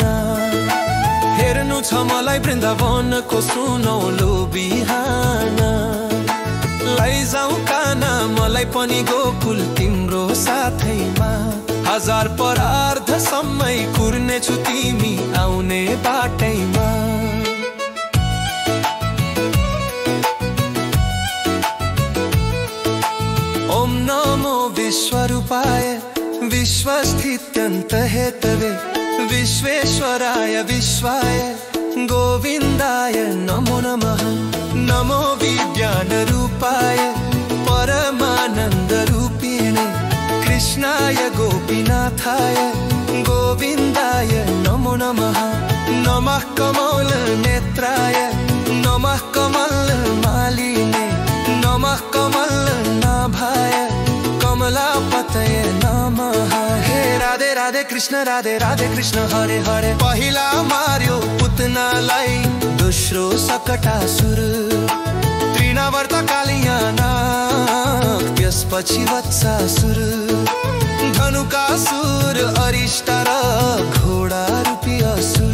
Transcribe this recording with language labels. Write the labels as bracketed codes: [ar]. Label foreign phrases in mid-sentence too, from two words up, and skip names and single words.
[ne] हेर्नु छ मलाई वृन्दावनको सुनौलो बिहान। लैजाऊ काना मलाई पनि गोकुल तिम्रो साथैमा। हजार परार्ध समय कुर्ने छु तिमी आउने बाटैमा। [sa] ओम नमो विश्वरूपाय विश्वस्थित्यन्त हेतवे विश्वेश्वराय विश्वाय गोविन्दाय नमो नमः। नमो विज्ञान रूपाय परमानंद रूपिणे कृष्णाय गोपीनाथाय गोविन्दाय नमो नमः। नमः कमल नेत्राय नमः कमल मालिने नमः कमल नाभाय कमलापतये नमः। हे राधे राधे कृष्ण राधे राधे कृष्ण हरे हरे। [ne] पहिला मार्यो पुतनालाई दोस्रो सकटासुर तृणावर्त कालियानाग त्यसपछि वत्सासुर। धनुकासुर अरिष्ट र घोडा रूपी असुर।